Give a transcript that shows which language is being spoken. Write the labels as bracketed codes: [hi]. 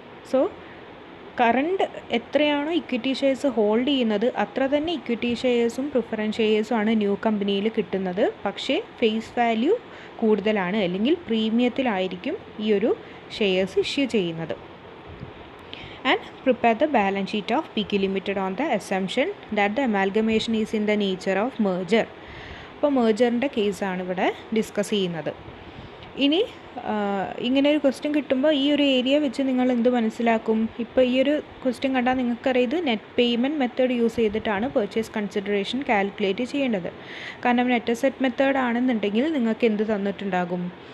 [ml] So current എത്രയാണോ equity shares hold ചെയ്യുന്നത് അത്ര തന്നെ ഇക്വിറ്റി ഷെയർസും പ്രിഫറൻസ് ഷെയർസും ആണ് ന്യൂ കമ്പനിയിൽ കിട്ടുന്നത്. പക്ഷേ ഫേസ് വാല്യൂ കൂടുതലാണ്, അല്ലെങ്കിൽ പ്രീമിയത്തിലായിരിക്കും ഈ ഒരു ഷെയർസ് ഇഷ്യൂ ചെയ്യുന്നത്. [en] And prepare the balance sheet of PQ Limited on the assumption that the amalgamation is in the nature of merger. [ml] അപ്പോൾ മേജറിൻ്റെ കേസാണ് ഇവിടെ ഡിസ്കസ് ചെയ്യുന്നത്. ഇനി ഇങ്ങനെ ഒരു ക്വസ്റ്റ്യൻ കിട്ടുമ്പോൾ ഈ ഒരു ഏരിയ വെച്ച് നിങ്ങൾ എന്ത് മനസ്സിലാക്കും? ഇപ്പോൾ ഈ ഒരു ക്വസ്റ്റ്യൻ കണ്ടാൽ നിങ്ങൾക്കറിയാം ഇത് നെറ്റ് പേയ്മെൻറ്റ് മെത്തേഡ് യൂസ് ചെയ്തിട്ടാണ് പർച്ചേസ് കൺസിഡറേഷൻ കാൽക്കുലേറ്റ് ചെയ്യേണ്ടത്. കാരണം നെറ്റ് അസെറ്റ് മെത്തേഡ് ആണെന്നുണ്ടെങ്കിൽ നിങ്ങൾക്ക് എന്ത് തന്നിട്ടുണ്ടാകും?